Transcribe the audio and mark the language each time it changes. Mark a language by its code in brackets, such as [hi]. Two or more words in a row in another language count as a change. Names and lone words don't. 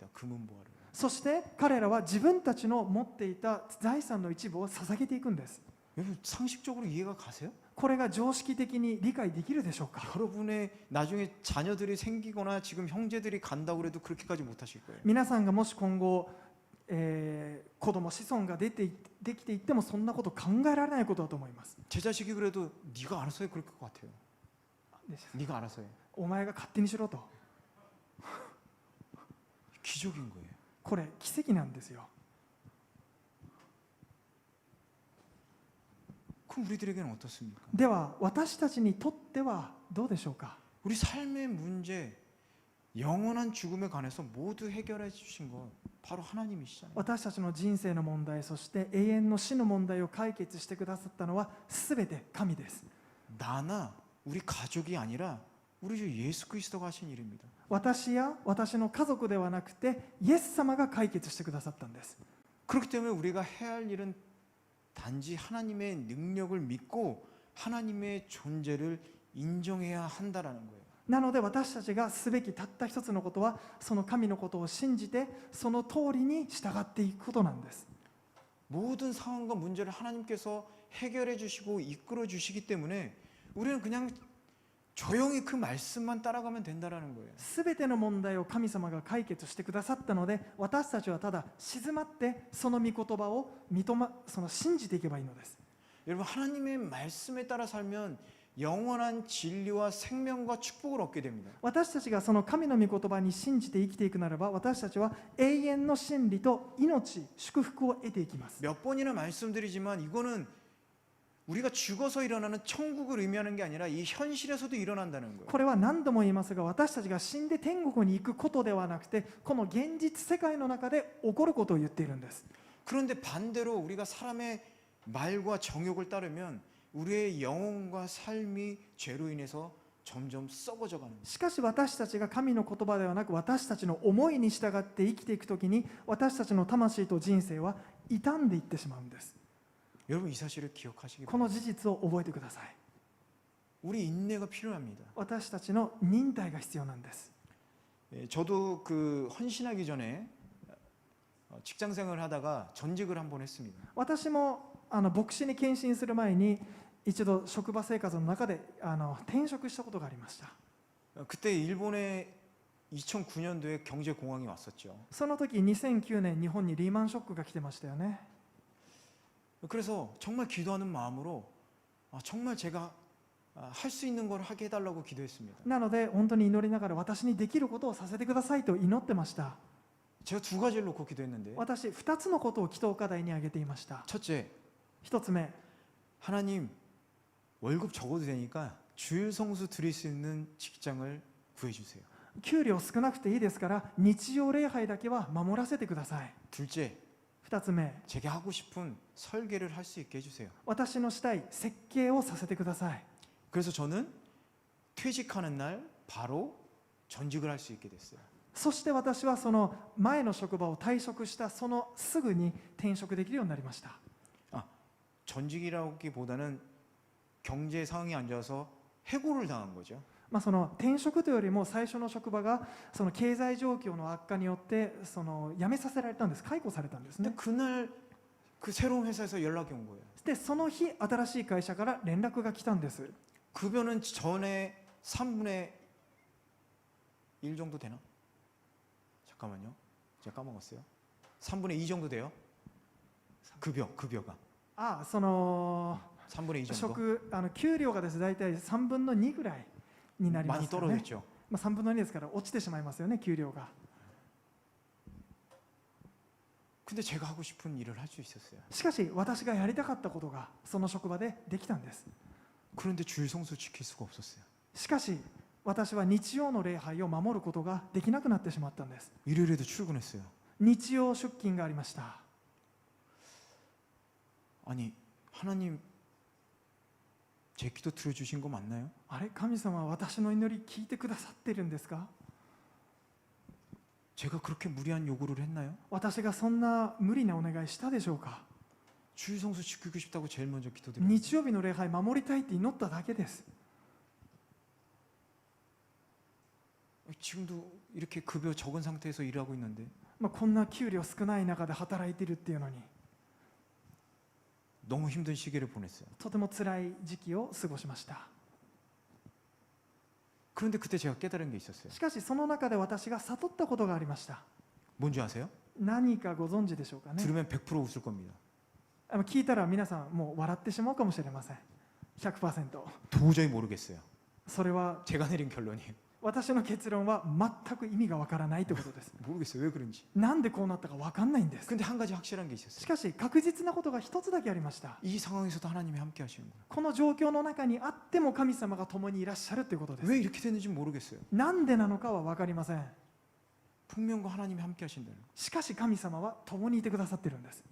[ko] 금은보화를. [ja] そして彼らは自分たちの持っていた財産の一部を捧げていくんです。 [ko] 여러분 상식적으로 이해가 가세요? [ja] これが常識的に理解できるでしょうか。 [ko] 여러분의 나중에 자녀들이 생기거나 지금 형제들이 간다고 그래도 그렇게까지 못하실 거예요. [ja] 皆さんがもし今後、子供子孫ができていってもそんなこと考えられないことだと思います。 [ko] 제 자식이 그래도 네가 알아서 해 그럴 것 같아요. 네가 알아서 해. [ja] お前が勝手にしろと。 [ko] 기적인 거예요. [ja] これ奇跡なんですよ。 [ko] 그럼 우리들에게는 어떻습니까? [ja] では私たちにとってはどうでしょうか。 [ko] 우리 삶의 문제, 영원한 죽음에 관해서 모두 해결해 주신 건 바로 하나님이시잖아요. [ja] 私たちの人生の問題、そして永遠の死の問題を解決してくださったのはすべて神です。 [ko] 나나 우리 가족이 아니라 우리 주 예수 그리스도가 하신 일입니다. [ja] 私や私の家族ではなくてイエス様が解決してくださったんです。 [ko] 그렇기 때문에 우리가 해야 할 일은 단지 하나님의 능력을 믿고 하나님의 존재를 인정해야 한다라는 거예요. [ja] なので私たちがすべきたった一つのことは、その神のことを信じてその通りに従っていくことなんです。 [ko] 모든 상황과 문제를 하나님께서 해결해 주시고 이끌어 주시기 때문에 우리는 그냥 조용히 그 말씀만 따라가면 된다라는 거예요. [ja] すべての問題を神様が解決してくださったので、私たちはただ静まってその御言葉を信じていけばいいのです。 [ko] 여러분 하나님의 말씀에 따라 살면 영원한 진리와 생명과 축복을 얻게 됩니다. [ja] 私たちがその神の御言葉に信じて生きていくならば、私たちは永遠の真理と命、祝福を得ていきます。 [ko] 몇 번이나 말씀드리지만 이거는 우리가 죽어서 일어나는 천국을 의미하는 게 아니라 이 현실에서도 일어난다는 거예요. [ja] これは何度も言いますが、私たちが死んで天国に行くことではなくて、この現実世界の中で起こることを言っているんです。 [ko] 그런데 반대로 우리가 사람의 말과 정욕을 따르면 우리의 영혼과 삶이 죄로 인해서 점점 썩어져 가는 거예요. [ja] しかし私たちが神の言葉ではなく、私たちの思いに従って生きていくときに、私たちの魂と人生は傷んでいってしまうんです。 [ko] 여러분 이 사실을 기억하시기 [ja] この [ko] 바랍니다. [ja] 事実を覚えてください。 [ko] 우리 인내가 필요합니다. [ja] 私たちの忍耐が必要なんです。 [ko] 저도 그 헌신하기 전에 직장 생활을 하다가 전직을 한번 했습니다. [ja] 私も牧師に献身する前に一度職場生活の中で転職したことがありました。 [ko] 그때 일본에 2009년도에 경제 공황이 왔었죠. [ja] その時2009年日本にリーマンショックが来てましたよね。 [ko] 그래서 정말 기도하는 마음으로 정말 제가 할 수 있는 걸 하게 해달라고 기도했습니다. [ja] なので本当に祈りながら、私にできることをさせてくださいと祈ってました。 [ko] 제가 두 가지를 놓고 기도했는데 [ja] 私2つのことを祈祷課題に挙げていました。 [ko] 첫째, [ja] 1つ目、 [ko] 하나님 월급 적어도 되니까 주일 성수 드릴 수 있는 직장을 구해주세요. [ja] 給料少なくていいですから日曜礼拝だけは守らせてください。 [ko] 둘째, [ja] 2つ目、 [ko] 제가 하고 싶은 설계를 할 수 있게 해주세요. [ja] 私のしたい設計をさせてください。 [ko] 그래서 저는 퇴직하는 날 바로 전직을 할 수 있게 됐어요. [ja] そして私はその前の職場を退職したそのすぐに転職できるようになりました。 [ko] 전직이라기보다는 경제 상황이 안 좋아서 해고를 당한 거죠. [ja] その転職というよりも最初の職場がその経済状況の悪化によって辞めさせられたんです。解雇されたんです [ko] 근데 [ja] ね。 [ko] 그날 그 새로운 회사에서 연락이 온 거예요. [ja] でその日新しい会社から連絡が来たんです。 [ko] 급여는 전에 3분의 1 정도 되나? 잠깐만요. 제가 까먹었어요. 3분의 2 정도 돼요? 급여가 [ja] その [ko] 3분의 2 정도? [ja] 給料がですね、大体3分の2ぐらいになりま [ko] 많이 [ja] すよね。 [ko] 떨어졌죠. [ja] 3分の2ですから落ちてしまいますよね、給料が。 [ko] 근데 제가 하고 싶은 일을 할 수 있었어요. [ja] しかし私がやりたかったことがその職場でできたんです。 [ko] 그런데 주일 성수 지킬 수가 없었어요. [ja] しかし私は日曜の礼拝を守ることができなくなってしまったんです。 [ko] 일요일에도 출근했어요. [ja] 日曜出勤がありました。 [ko] 아니, 하나님 제 기도 들어주신 거 맞나요? [ja] あれ、神様は私の祈り聞いてくださってるんですか？ [ko] 제가 그렇게 무리한 요구를 했나요? [ja] 私がそんな無理なお願いしたでしょうか？ [ko] 주일 성수 지키고 싶다고 제일 먼저 기도드려요. [ja] 日曜日の礼拝守りたいって祈っただけです。 [ko] 지금도 이렇게 급여 적은 상태에서 일하고 있는데 [ja] こんな給料少ない中で働いてるっていうのに [ko] 너무 힘든 시기를 보냈어요. [ja] とても辛い時期を過ごしました。 [ko] 그런데 그때 제가 깨달은 게 있었어요. [ja] しかしその中で私が悟ったことがありました。 [ko] 뭔지 아세요? [ja] 何かご存知でしょうかね。 [ko] 들으면 100% 웃을 겁니다. [ja] 聞いたら皆さんもう笑ってしまうかもしれません。 100%。 [ko] 도저히 모르겠어요. [ja] それは [ko] 제가 내린 결론이에요. [ja] 私の結論は全く意味がわからないということです。 [ko] 모르겠어요. 왜 그런지. [ja] なんでこうなったかわかんないんです。 [ko] 근데 한 가지 확실한 게 [ja] し [ko] 있었어요. [ja] かし確実なことが一つだけありました。 [ko] 이 상황에서도 하나님이 함께 하시는 거예요. [ja] この状況の中にあっても神様が共にいらっしゃるということです。 [ko] 왜 이렇게 됐는지 모르겠어요. [ja] なんでなのかは分かりません。 [ko] 분명과 하나님이 함께 하신다는 거예요. [ja] しかし神様は共にいてくださってるんです。